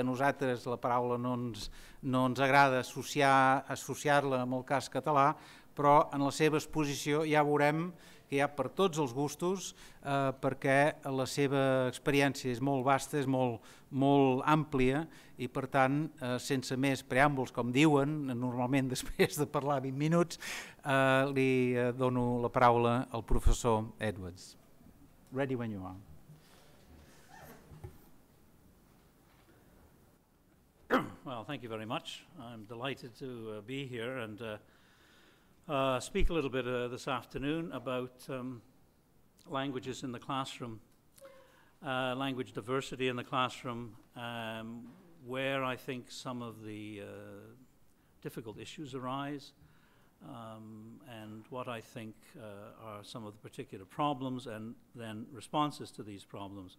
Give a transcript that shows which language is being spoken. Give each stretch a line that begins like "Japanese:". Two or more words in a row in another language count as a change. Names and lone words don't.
Catalan: a nosaltres la paraula no ens agrada associar-la amb el cas català, però en la seva exposició ja veurem que hi ha per tots els gustos, perquè la seva experiència és molt vasta, és molt àmplia i per tant, sense més preàmbuls, com diuen, normalment després de parlar 20 minuts, li dono la paraula al professor Edwards.
English: Ready when you are. Well, thank you very much. I'm delighted to be here and speak a little bit this afternoon about languages in the classroom, language diversity in the classroom, where I think some of the difficult issues arise, and what I think are some of the particular problems and then responses to these problems.